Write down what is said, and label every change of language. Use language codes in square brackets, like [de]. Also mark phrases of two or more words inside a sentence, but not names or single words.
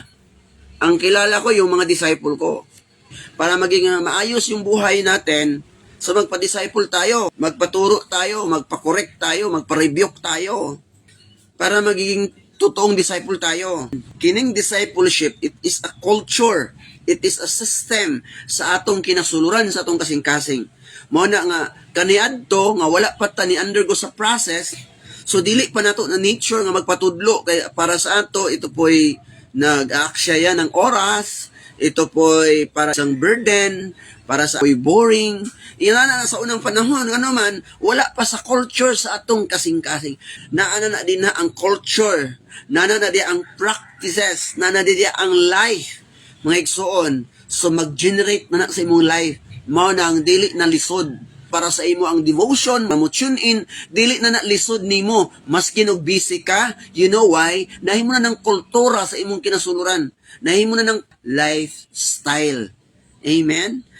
[tl] Ang kilala ko yung mga disciple ko. Para maging maayos yung buhay natin, so magpa-disciple tayo, magpaturo tayo, magpa-correct tayo, magpa-rebuke tayo. Para magiging totoong disciple tayo. [ceb] Kining discipleship, [en] it is a culture. It is a system [ceb] sa atong kinasuluran, sa atong kasing-kasing. Mao na nga, kaniadto, nga wala pa ta ni undergo sa process, so dili pa nato na nature nga magpatudlo. [tl] Kaya para sa ato, ito po'y nag-aaksaya ng oras, ito po'y para sa burden, para sa po'y boring. [ceb] Iyan na sa unang panahon, ano man, wala pa sa culture sa atong kasing-kasing. Naana na din na ang culture, naana na din ang practices, naana na din ang life, mga igsoon. So mag-generate na sa imong life, mao na ang dili na lisod. Para sa imo ang devotion, mamu-tune in, dili na lisod nimo, maski og busy ka. [en] You know why? [ceb] Nahimo na ng kultura sa imong kinasuluran. Nahimo na ng lifestyle. Amen?